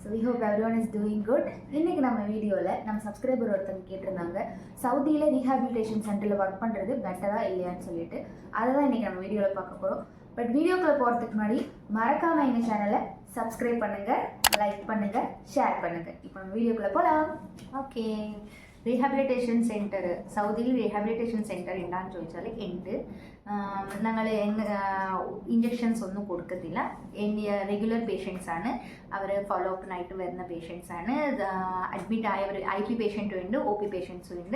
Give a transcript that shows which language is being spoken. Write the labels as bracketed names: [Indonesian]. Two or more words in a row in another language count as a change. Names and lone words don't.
[English] hope everyone is doing good. [Tamil] இன்னைக்கு நம்ம வீடியோல நம்ம சப்ஸ்கிரைபர் ஒருத்தங்க கேட்டிருந்தாங்க சவுதியில [English] rehabilitation centerல [Tamil] ஒர்க் பண்றது பெட்டரா இல்லையான்னு சொல்லிட்டு அதை தான் இன்னைக்கு நம்ம வீடியோல பார்க்க போறோம். பட் வீடியோக்குள்ள போறதுக்கு முன்னாடி மறக்காம எங்க சேனலை சப்ஸ்கிரைப் பண்ணுங்க, லைக் பண்ணுங்க, ஷேர் பண்ணுங்க. இப்போ நம்ம வீடியோக்குள்ள போலாம். [English] okay rehabilitation center [Malayalam] സൗദിയിൽ [English] rehabilitation center [Malayalam] എന്താണെന്ന് ചോദിച്ചാൽ ഉണ്ട്. ഞങ്ങൾ ഇഞ്ചക്ഷൻസ് ഒന്നും കൊടുക്കത്തില്ല. [English] regular patients [Malayalam] ആണ്. അവർ ഫോളോ അപ്പിനായിട്ട് വരുന്ന പേഷ്യൻസ് ആണ്. അഡ്മിറ്റ് ആയവർ IP പേഷ്യൻറ്റും ഉണ്ട്, OP പേഷ്യൻസും ഉണ്ട്.